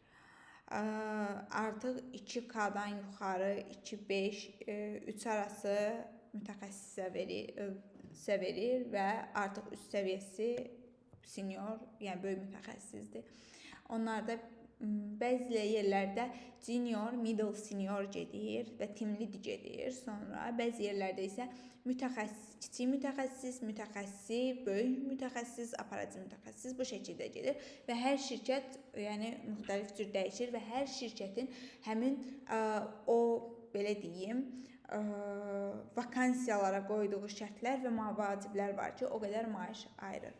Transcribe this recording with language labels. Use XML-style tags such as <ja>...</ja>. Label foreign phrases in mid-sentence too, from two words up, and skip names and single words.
<az>Artıq 2K-dan yuxarı 2-5, 3 arası mütəxəssisə verir və artıq üst səviyyəsi senior, yəni böyük mütəxəssisdir. Onlarda bəzi yerlərdə junior,</az> <en>middle senior</en> <az>gedir və</az> <en>team lead</en> <az>gedir. Sonra bəzi yerlərdə isə mütəxəssis, kiçik mütəxəssis, böyük mütəxəssis, aparativ mütəxəssis bu şəkildə gedir və hər şirkət yəni müxtəlif cür dəyişir və hər şirkətin həmin o belə deyim vakansiyalara qoyduğu şərtlər və vaciblər var ki, o qədər maaş ayırır.</az>